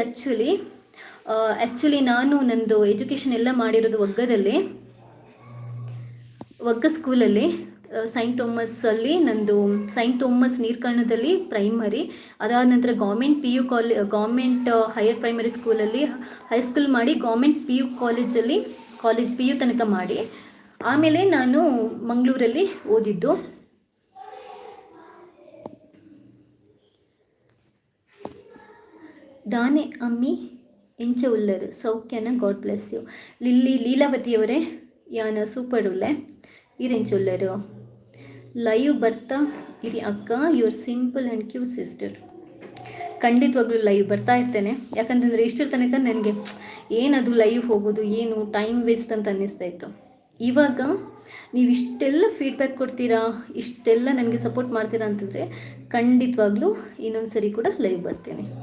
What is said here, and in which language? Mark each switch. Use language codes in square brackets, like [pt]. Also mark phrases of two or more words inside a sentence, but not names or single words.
[kn] ಆ್ಯಕ್ಚುಲಿ ನಾನು ನಂದು ಎಜುಕೇಷನ್ ಎಲ್ಲ ಮಾಡಿರೋದು ಒಗ್ಗದಲ್ಲಿ, ಒಗ್ಗ ಸ್ಕೂಲಲ್ಲಿ, ಸೈಂಟ್ ಥೋಮಸ್ಸಲ್ಲಿ ನಂದು ಸೈಂಟ್ ಥೋಮಸ್ ನೀರ್ಕರ್ಣದಲ್ಲಿ ಪ್ರೈಮರಿ. ಅದಾದ ನಂತರ ಗೌರ್ಮೆಂಟ್ ಗೌರ್ಮೆಂಟ್ ಹೈಯರ್ ಪ್ರೈಮರಿ ಸ್ಕೂಲಲ್ಲಿ ಹೈಸ್ಕೂಲ್ ಮಾಡಿ, ಗೌರ್ಮೆಂಟ್ ಕಾಲೇಜಲ್ಲಿ PU ತನಕ ಮಾಡಿ, ಆಮೇಲೆ ನಾನು ಮಂಗಳೂರಲ್ಲಿ ಓದಿದ್ದು. [tcy] ದಾನೆ ಅಮ್ಮಿ ಎಂಚ ಉಲ್ಲರು ಸೌಖ್ಯನ, [en] God bless you. [tcy] ಲೀಲಾವತಿಯವರೇ, ಯಾನ ಸೂಪರ್ ಉಲ್ಲೆ ಇರೆಂಚ ಉಲ್ಲರು. [kn] ಲೈವ್ ಬರ್ತಾ ಇರಿ ಅಕ್ಕ, [en] your simple and cute sister. [kn] ಖಂಡಿತವಾಗ್ಲೂ ಲೈವ್ ಬರ್ತಾ ಇರ್ತೇನೆ. ಯಾಕಂತಂದರೆ ಇಷ್ಟರ ತನಕ ನನಗೆ ಏನದು ಲೈವ್ ಹೋಗೋದು ಏನು [en] time waste [kn] ಅಂತ ಅನ್ನಿಸ್ತಾ ಇತ್ತು. ಇವಾಗ ನೀವು ಇಷ್ಟೆಲ್ಲ ಫೀಡ್ಬ್ಯಾಕ್ ಕೊಡ್ತೀರಾ, ಇಷ್ಟೆಲ್ಲ ನನಗೆ ಸಪೋರ್ಟ್ ಮಾಡ್ತೀರಾ ಅಂತಂದರೆ ಖಂಡಿತವಾಗ್ಲೂ ಇನ್ನೊಂದು ಸರಿ ಕೂಡ ಲೈವ್ ಬರ್ತೀನಿ.